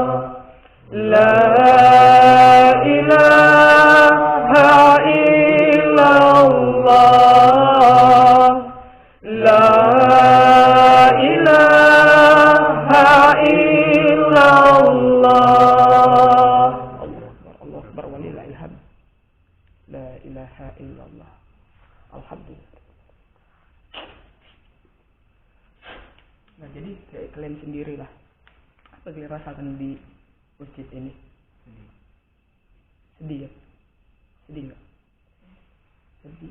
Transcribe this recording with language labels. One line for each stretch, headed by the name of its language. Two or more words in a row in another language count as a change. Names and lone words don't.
Arabic: لا إله إلا الله. لا إله إلا الله. الله أكبر ولله الحمد. لا إله إلا الله. Alhamdulillah.
Indonesian: Nah, jadi kayak kalian sendirilah. Apa kalian rasakan di masjid ini? Sedih ya? Sedih nggak? Sedih.